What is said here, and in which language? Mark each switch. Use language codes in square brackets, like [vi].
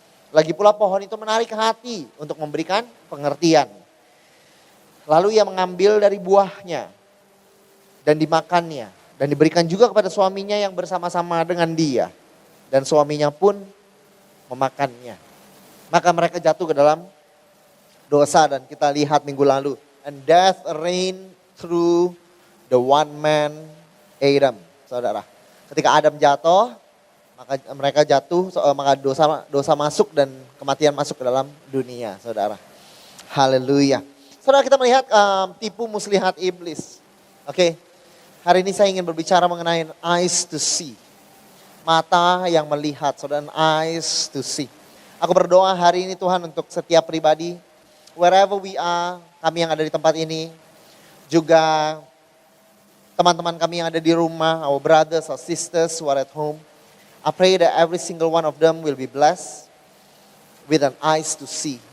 [id] Lagi pula pohon itu menarik hati untuk memberikan pengertian. Lalu ia mengambil dari buahnya dan dimakannya. Dan diberikan juga kepada suaminya yang bersama-sama dengan dia. Dan suaminya pun memakannya. Maka mereka jatuh ke dalam dosa dan kita lihat minggu lalu. [en] And death reigned through the one man Adam, saudara. [id] Ketika Adam jatuh, maka mereka jatuh, maka dosa masuk dan kematian masuk ke dalam dunia, saudara. Haleluya. Saudara, kita melihat tipu muslihat iblis. Oke, hari ini saya ingin berbicara mengenai [en] eyes to see. [id] Mata yang melihat, saudara, [en] eyes to see. [id] Aku berdoa hari ini Tuhan untuk setiap pribadi, [en] wherever we are, [id] kami yang ada di tempat ini, juga teman-teman kami yang ada di rumah, [en] our brothers or sisters who are at home. I pray that every single one of them will be blessed with an eyes to see.